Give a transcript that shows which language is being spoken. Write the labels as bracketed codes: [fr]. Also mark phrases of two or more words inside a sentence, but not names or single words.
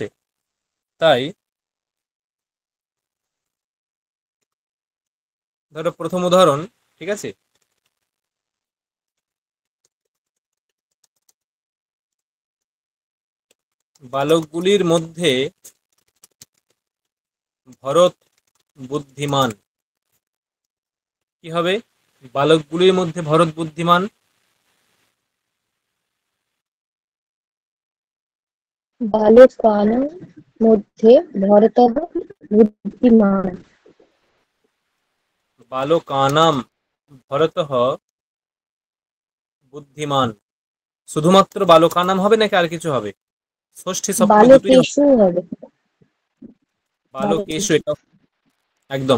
[bn] তাই ধরো প্রথম উদাহরণ, ঠিক আছে, বালকগুলির মধ্যে ভরত বুদ্ধিমান। কি হবে? বালকগুলির মধ্যে ভরত বুদ্ধিমান। [sa] बालकानां मध्ये भरतः बुद्धिमान्। বালকানাম ভরতঃ বুদ্ধিমান। [bn] শুধুমাত্র বালকানাম হবে নাকি আর কিছু হবে? ষষ্ঠী সপ্তমী দুটোই হবে। बालकेषु হবে। বালকেষু, এটা একদম।